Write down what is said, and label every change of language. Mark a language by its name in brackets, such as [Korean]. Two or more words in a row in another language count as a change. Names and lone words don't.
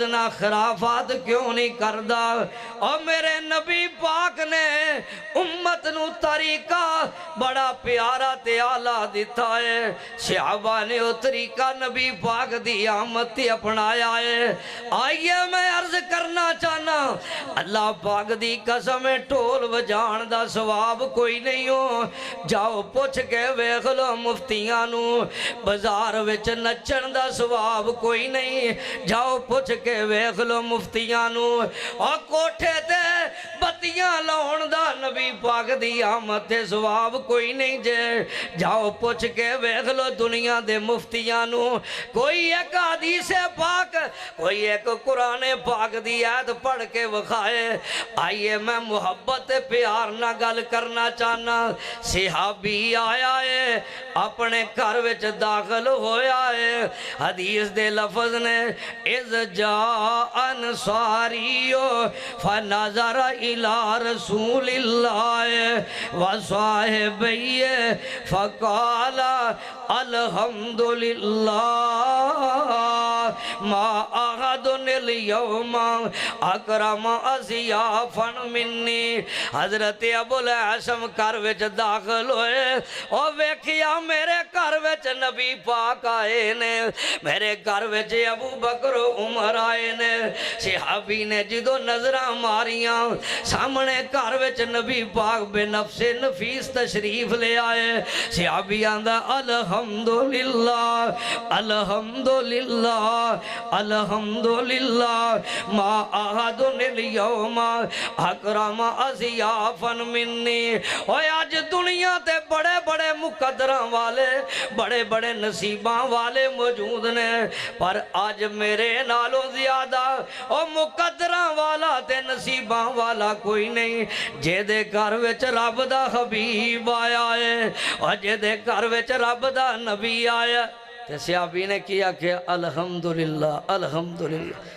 [Punjabi] نہ خرافات کیوں نہیں کردہ اور میرے نبی پاک نے امت نو طریقہ بڑا پیارا تے آلہ دیتا ہے صحابہ نے وہ طریقہ نبی پاک دی آمد تی اپنایا ہے آئیے میں عرض کرنا چاہنا اللہ پاک دی قسم ٹول بجان دا ثواب کوئی نہیں ہو جاؤ پوچھ کے ویکھ لو مفتیاں نو بازار وچ نچن دا ثواب کوئی نہیں جاؤ پوچھ کے ویکھ لو مفتیاں نو اور کوٹھے تے بتیاں لاؤن دا نبی پاک دی آمد تے ثواب کوئی نہیں جے جاؤ پوچھ کے ویکھ لو دنیا دے مفتیاں نو کوئی ایک حدیث پاک کوئی ایک قرآن پاک دی آیت پڑھ کے وکھائے آئیے میں محبت پیار نہ گل کرنا چاہنا صحابی آیا ہے اپنے گھر وچ داخل ہویا ہے حدیث دے لفظ نے [Arabic] اذ جاء انصاریو فنظر الى رسول اللہ وصاحبی فقال الحمدللہ ما احد اليوم اکرم اضیافا منی [Punjabi] حضرت ابو الہاشم گھر وچ داخل ہوئے اور ویکھیا میرے گھر وچ نبی پاک آئے نے میرے گھر وچ ابو بکر و عمر آئے نے صحابی نے جدو نظرہ ماریاں سامنے گھر وچ نبی پاک بے نفس نفیس تشریف لے آئے صحابی آندہ [Arabic] الحمدللہ الحمدللہ الحمدللہ ما احد اليوم اکرم اضیافا منی [Punjabi] اور آج دنیا تے بڑے بڑے مقدرہ والے بڑے بڑے نصیباں والے موجود نے پر آج میرے نالوں زیادہ اور مقدرہ والا تے نصیباں والا کوئی نہیں جے دے گھر وچ رب دا حبیب آیا ہے اور جے دے گھر وچ رب دا نبی آیا تے صحابی نے کیا کہ [Arabic] الحمدللہ الحمدللہ